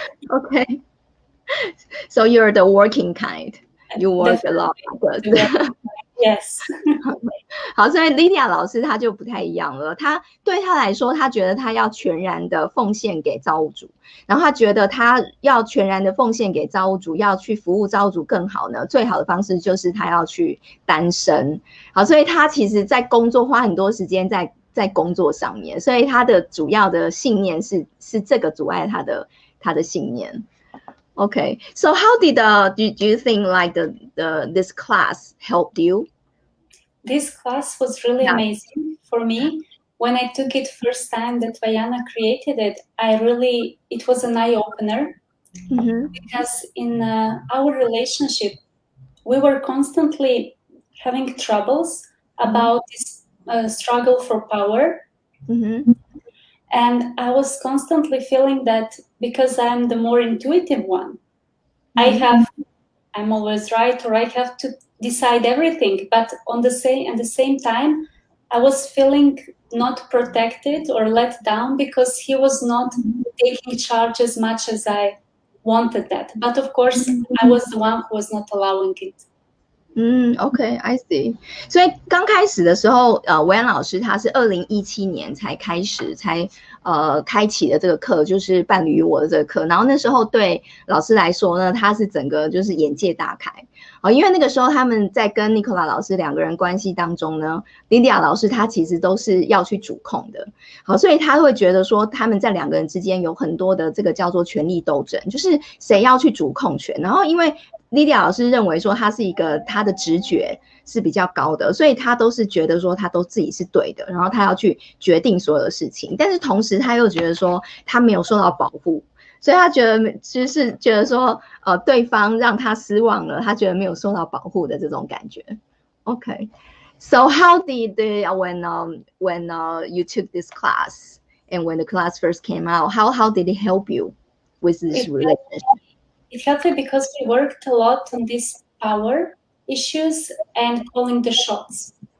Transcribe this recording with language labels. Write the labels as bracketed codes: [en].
[en] Okay, so you're the working kind. You work a lot. Yes. [zh] 好，所以 Lidija 老师他就不太一样了。对他来说，他觉得他要全然的奉献给造物主，然后他觉得他要全然的奉献给造物主，要去服务造物主更好呢。最好的方式就是他要去单身。好，所以他其实在工作花很多时间在工作上面，所以他的主要的信念是这个阻碍他的信念。 [en] Okay, so how did do you think like this class helped you? This class was really amazing for me. When I took it first time that Vayana created it, it was an eye-opener, because in our relationship, we were constantly having troubles about this struggle for power. And I was constantly feeling that because I'm the more intuitive one, I'm always right, or I have to decide everything. But at the same time, I was feeling not protected or let down, because he was not taking charge as much as I wanted that. But of course, I was the one who was not allowing it. OK, I see. [zh] 所以刚开始的时候，维安老师他是2017年才开启的这个课，就是伴侣与我的这个课。然后那时候对老师来说呢，他是整个就是眼界大开。因为那个时候他们在跟 Nikola 老师两个人关系当中呢， Lidija 老师他其实都是要去主控的。好，所以他会觉得说他们在两个人之间有很多的这个叫做权力斗争，就是谁要去主控权。然后因为 Lidija 老师认为说他是一个他的直觉是比较高的，所以他都是觉得说他都自己是对的，然后他要去决定所有的事情。但是同时他又觉得说他没有受到保护，所以他觉得说对方让他失望了，他觉得没有受到保护的这种感觉。 [en] Okay, so how did when you took this class and when the class first came out, how did it help you with this relationship? It helped me because we worked a lot on these power issues and calling the shots.